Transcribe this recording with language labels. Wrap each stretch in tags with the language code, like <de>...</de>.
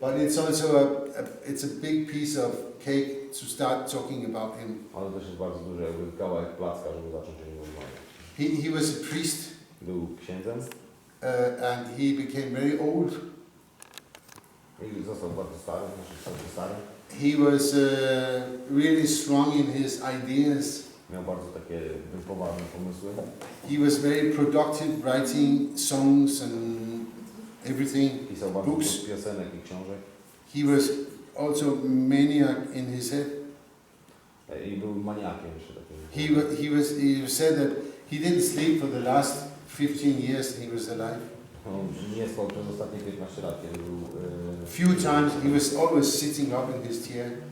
<en>But it's also it's a big piece of cake to start talking about him.</en> <pl>Ale też jest bardzo duży jakby kawałek placka, żeby zacząć o nim rozmawiać.</pl> <en>He was a priest,</en> <pl>Był księdzem</pl> <en>and he became very old.</en> <pl>i został bardzo stary, bardzo stary.</pl> <en>He was really strong in his ideas.</en> <pl>Miał bardzo takie poważne pomysły.</pl> <en>He was very productive, writing songs and everything.</en> <pl>Pisał bardzo</pl> <en>Books.</en> <pl>dużo piosenek i książek.</pl> <en>He was also maniac in his head.</en> <pl>I był maniakiem jeszcze takim.</pl> <en>He said that he didn't sleep for the last 15 years he was alive.</en> <pl>On nie spał przez ostatnie 15 lat, kiedy był...</pl> <en>Few times he was always sitting up in his chair,</en>